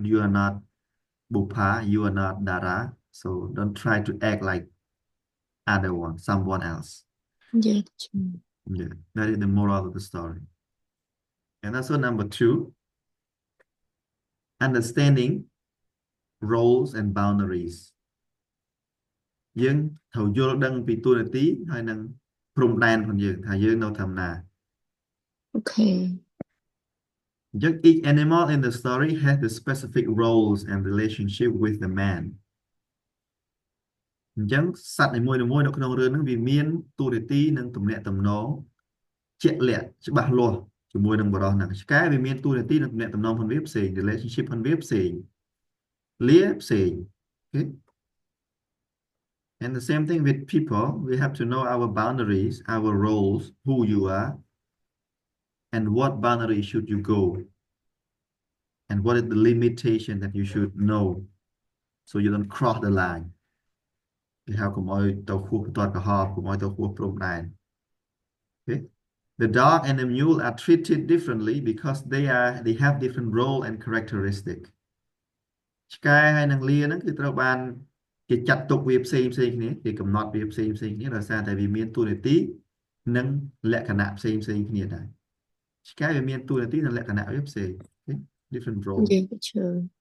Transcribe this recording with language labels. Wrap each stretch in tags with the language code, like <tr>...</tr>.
<en>You are not Bupa, you are not Dara. So don't try to act like someone else. Yeah, true. Yeah, that is the moral of the story. And also number 2, understanding roles and boundaries.</en> <km>យើងត្រូវយល់ដឹងពីតួនាទីហើយនិងព្រំដែនរបស់យើងថាយើងនៅធ្វើណា</km> <en>Okay. Each animal in the story has the specific roles and relationship with the man.</en> <km>អញ្ចឹងសត្វនីមួយៗនៅក្នុងរឿងហ្នឹងវាមានតួនាទីនិងទំនាក់ទំនងជាក់លាក់ច្បាស់លាស់ជាមួយនឹងបរិសហ្នឹងឆ្កែវាមានតួនាទីនិងទំនាក់ទំនងផងវាផ្សេង relationship ផងវាផ្សេងលាផ្សេង Okay?</km> <en>And the same thing with people, we have to know our boundaries, our roles, who you are, and what boundary should you go, and what is the limitation that you should know, so you don't cross the line.</en> <km>គេហៅកុំឲ្យទៅខួបបន្ទាត់កំហប់កុំឲ្យទៅខួបព្រំដែន Okay?</km> <en>The dog and the mule are treated differently because they have different role and characteristic.</en> <km>ឆ្កែហើយនិងលាហ្នឹងគឺត្រូវបានគេចាត់ទុកវាផ្សេងគ្នាគេកំណត់វាផ្សេងគ្នាដោយសារតែវាមានតួនាទីនិងលក្ខណៈផ្សេងគ្នាដែរឆ្កែវាមានតួនាទីនិងលក្ខណៈវាផ្សេង Okay?</km> <en>Different role Yeah, true.</en>